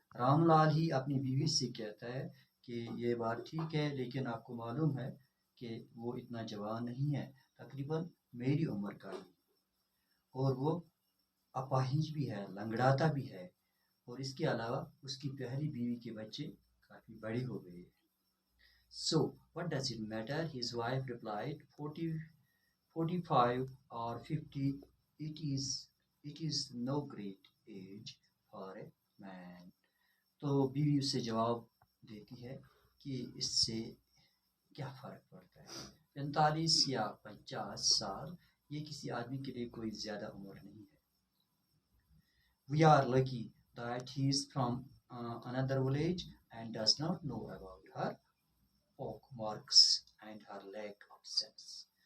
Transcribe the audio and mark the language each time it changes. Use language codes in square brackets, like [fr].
[ur] رام لال ہی اپنی بیوی سے کہتا ہے کہ یہ بات ٹھیک ہے، لیکن آپ کو معلوم ہے کہ وہ اتنا جوان نہیں ہے، تقریباً میری عمر کا ہی، اور وہ اپاہج بھی ہے، لنگڑاتا بھی ہے، اور اس کے علاوہ اس کی پہلی بیوی کے بچے کافی بڑے ہو گئے. [en] So, what does it matter? His wife replied, 45 or 50, it is no great age for a man. [ur] تو بیوی اس سے جواب دیتی ہے کہ اس سے کیا فرق پڑتا ہے، 45 یا 50 سال یہ کسی آدمی کے لیے کوئی زیادہ عمر نہیں ہے. [en] We are lucky that he is from another village and does not know about her pock marks and her lack of sense.